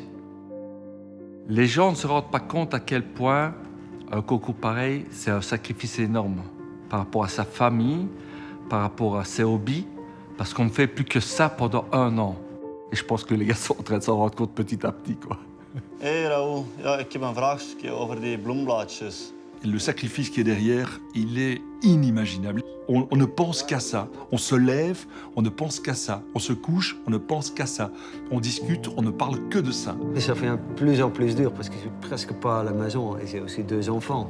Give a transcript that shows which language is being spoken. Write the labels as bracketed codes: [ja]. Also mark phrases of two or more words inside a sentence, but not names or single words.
[fr] Les gens ne se rendent pas compte à quel point un concours pareil, c'est un sacrifice énorme par rapport à sa famille, par rapport à ses hobbies, parce qu'on ne fait plus que ça pendant 1 an. Et je pense que les gars sont en train de s'en rendre compte petit à petit, quoi. [nl] Hey Raoul, ja, ik heb een vraagje over die bloemblaadjes. [fr] Le sacrifice qui est derrière, il est inimaginable. On ne pense qu'à ça. On se lève, on ne pense qu'à ça. On se couche, on ne pense qu'à ça. On discute, on ne parle que de ça. Et ça fait de plus en plus dur parce que je suis presque pas à la maison et j'ai aussi 2 enfants.